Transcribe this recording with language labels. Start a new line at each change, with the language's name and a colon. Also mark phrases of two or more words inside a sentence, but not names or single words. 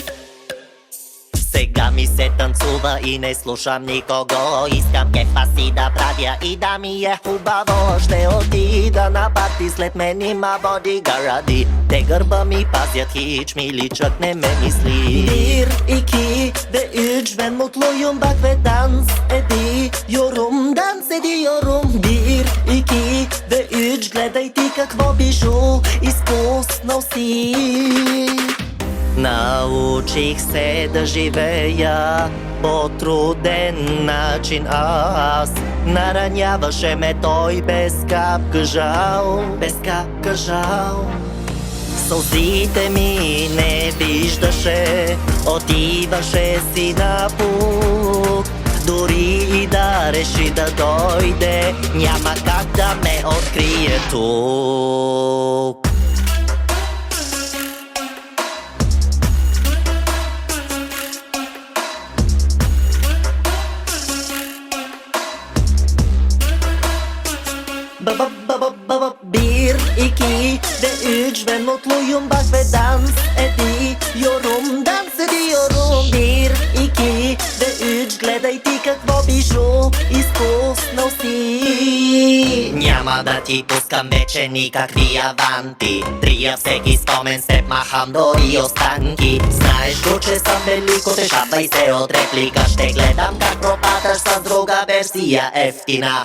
Bulgarian: Сега ми се танцува и не слушам никого. Искам кефа си да правя и да ми е хубаво. Ще отида на парти, след мен има бодигаради. Те гърба ми пазят, хич ми личат, не ме мисли.
Turkish: Bir, iki ve üç, ben mutluyum bak ve dans ediyorum. Dans ediyorum. Bir, iki ve üç,
Bulgarian: гледай ти какво бижу изпуснал си. Научих се да живея по труден начин аз. Нараняваше ме той без капка жал, без капка жал. Сълзите ми не виждаше, отиваше си напук. Дори и да реши да дойде, няма как да ме открие тук.
Turkish: Bir, iki ve üç, ben mutluyum bak ve dans ediyorum. Dans ediyorum. Bir, iki ve üç,
Bulgarian: гледай ти какво бижу изпуснал си. Няма да ти пускам вече никакви аванти. Трия всеки спомен, с теб махам дори останки. Знаеш го, че съм велико, те шапвай се от реплика. Ще гледам как пропадаш с друга версия ефтина.